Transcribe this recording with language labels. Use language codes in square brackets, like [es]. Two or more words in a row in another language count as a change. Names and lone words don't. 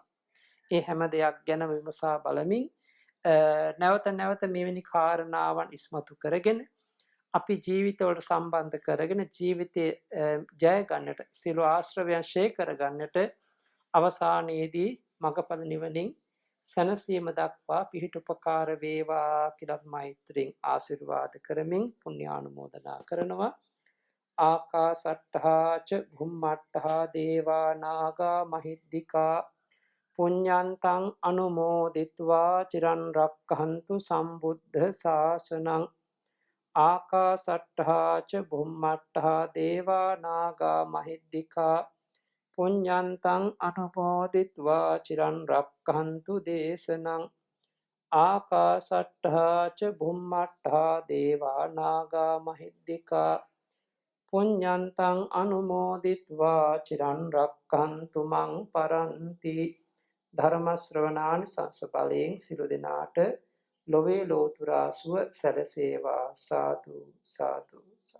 [si] ඒ හැම දෙයක් ගැන විමසා බලමින් නැවත නැවත මෙවැනි කාරණාවන් ඉස්මතු කරගෙන අපි ජීවිතවලට සම්බන්ධ කරගෙන ජීවිතයේ ජය ගන්නට සියලු ආශ්‍රවයන් ඡේ කර ගන්නට අවසානයේදී මගපල නිවනින් සනසීම දක්වා පිහිටුපකාර වේවා කියලා මෛත්‍රියෙන් ආශිර්වාද කරමින් පුණ්‍යානුමෝදනා කරනවා. [pi] ආකාසට්ඨා ච භුම්මට්ඨා දේවා නාග මහිද්దికා පුඤ්ඤන්තං අනුමෝදිත්වා චිරන් රක්ඛන්තු සම්බුද්ධ ශාසනං. ආකාසට්ඨා ච භුම්මට්ඨා දේවා නාග මහිද්దికා පුඤ්ඤන්තං අනුමෝදිත්වා චිරන් රක්ඛන්තු දේශනං. ආකාසට්ඨා ච භුම්මට්ඨා දේවා නාග මහිද්దికා පුඤ්ඤන්තං අනුමෝදිත්වා චිරන් රක්ඛන්තු මං පරන්ති. [si] ධර්ම ශ්‍රවණාන් සංස බලයෙන් සිළු දෙනාට ලොවේ ලෝතුරා සුව සැලසේවා. සාදු සාදු.